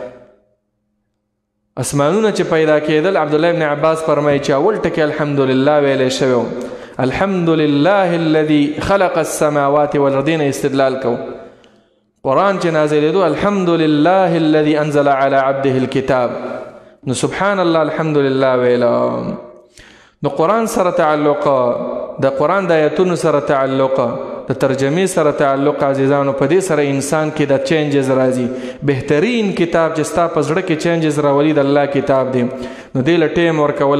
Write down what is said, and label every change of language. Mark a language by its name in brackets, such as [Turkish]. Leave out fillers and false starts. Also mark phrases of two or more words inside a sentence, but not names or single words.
[Pashto] اسمانونه چې پیدا کېدل عبدالله ابن عباس فرمایي چې اول ټکی الحمدلله ویلی شوی و [Arabic] الحمدلله الذي خلق السماوات والارضین [Pashto] استدلال کو قرآن چې نازلېدو [Arabic] الحمدلله الذي انزل على عبده الكتاب [Pashto] نو [Arabic] سبحان الله الحمدلله [Pashto] ویلا نو قرآن سره تعلق د قرآن د آیتونو سره تعلق د ترجمې سره تعلق عزیزانو په دې سره انسان کې د چینجز راځي بهترین کتاب چې ستا په زړه کې چینجز راولي د الله کتاب دی نو دې له ټیم ورکول